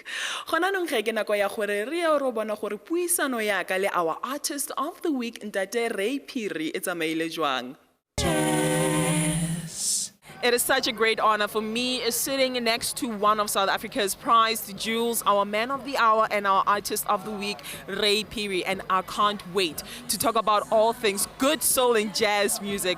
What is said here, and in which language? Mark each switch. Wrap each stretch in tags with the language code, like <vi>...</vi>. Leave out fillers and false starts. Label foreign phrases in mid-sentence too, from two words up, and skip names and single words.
<tn>Gona nong ge ke nako ya gore re ya ro bona gore puisano ya ka le</tn> <en>our Artist of the Week</en> <tn>ntate Ray Phiri e tsamaile jwang.</tn> <en>It is such a great honor for me sitting next to one of South Africa's prized jewels, our Man of the Hour and our Artist of the Week, Ray Phiri. And I can't wait to talk about all things good soul and jazz music.</en>